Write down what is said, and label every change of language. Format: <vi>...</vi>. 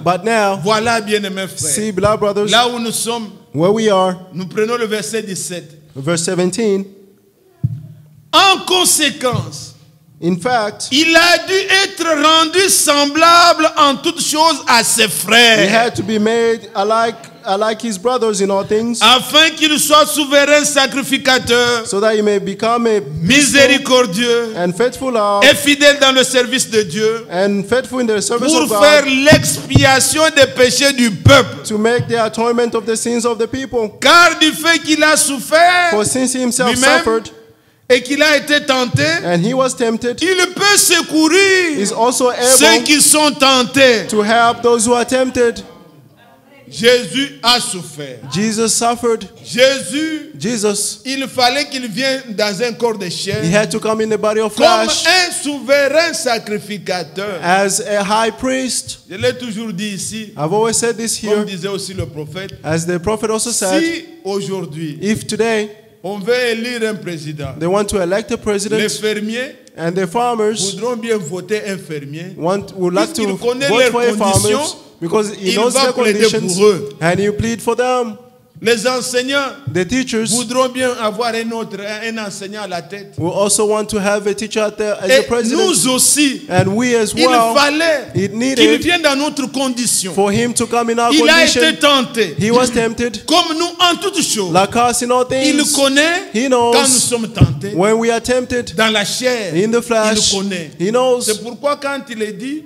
<en>But now,</en> <fr>voilà, bien-aimés</fr> <en>see,</en> <fr>frères.</fr> <en>beloved brothers,</en> <fr>Là où nous sommes,</fr> <en>where we are,</en> <fr>nous prenons le verset 17.</fr> <en>verse 17.</en> <fr>En conséquence,</fr> <en>In fact,</en> <fr>il a dû être rendu semblable en toutes choses à ses</fr> <en>he</en> <fr>frères,</fr> <en>had to be made like his brothers in all things,</en> <fr>afin qu'il soit souverain sacrificateur,</fr> <en>so that he may become a peaceful</en> <fr>miséricordieux</fr> <en>and faithful Lord,</en> <fr>et fidèle dans le service de Dieu,</fr> <en>and faithful in the service</en> <fr>pour</fr> <en>of God,</en> <fr>faire l'expiation des péchés du peuple.</fr> <en>to make the atonement of the sins of the people.</en> <fr>Car du fait qu'il a souffert</fr> <en>For since he himself</en> <fr>lui-même</fr> <en>suffered</en> <fr>et qu'il a été tenté,</fr> <en>and he was tempted,</en> <fr>il peut secourir</fr> <en>is also</en> <fr>ceux</fr> <en>able</en> <fr>qui sont tentés.</fr> <en>to help those who are tempted.</en> <fr>Jésus a souffert.</fr> <en>Jesus suffered. Jesus,</en> <fr>Il fallait qu'il vienne dans un corps de chair</fr> <en>he had to come in the body of</en> <fr>comme</fr> <en>flesh</en> <fr>un souverain sacrificateur.</fr> <en>as a high priest.</en> <fr>Je l'ai toujours dit ici,</fr> <en>I've always said this</en> <fr>comme</fr> <en>here,</en> <fr>disait aussi le prophète.</fr> <en>as the prophet also said,</en> <fr>Si aujourd'hui</fr> <en>if today</en> <fr>on veut élire un président,</fr> <en>they want to elect a</en> <fr>les</fr> <en>president</en> <fr>fermiers</fr> <en>and the farmers</en> <fr>voudront bien voter un fermier.</fr> <en>would like to</en> <fr>Puisqu'il connaît</fr> <en>vote</en> <fr>leurs</fr> <en>for a farmers</en> <fr>conditions,</fr> <en>because he</en> <fr>il</fr> <en>knows</en> <fr>va</fr> <en>their</en> <fr>plaider</fr> <en>conditions</en> <fr>pour eux.</fr> <en>and he plead for them.</en> <fr>Les enseignants</fr> <en>The teachers</en> <fr>voudront bien avoir un enseignant à la tête.</fr> <en>will also want to have a teacher as a</en> <fr>Et</fr> <en>president.</en> <fr>nous aussi,</fr> <en>And we as</en> <fr>il</fr> <en>well,</en> <fr>fallait</fr> <en>it</en> <fr>qu'il</fr> <en>needed</en> <fr>vienne dans notre condition.</fr> <en>for him to come in our</en> <fr>Il a été</fr> <en>condition.</en> <fr>tenté,</fr> <en>He was tempted,</en> <fr>comme nous en toutes choses.</fr> <en>like us in all</en> <fr>Il</fr> <en>things.</en> <fr>connaît</fr> <en>He</en> <fr>quand nous</fr> <en>knows</en> <fr>sommes tentés.</fr> <en>when we are tempted</en> <fr>Dans la chair,</fr> <en>in the</en> <fr>il</fr> <en>flesh.</en> <fr>connaît.</fr> <en>He knows.</en> <fr>C'est pourquoi quand il est dit,</fr>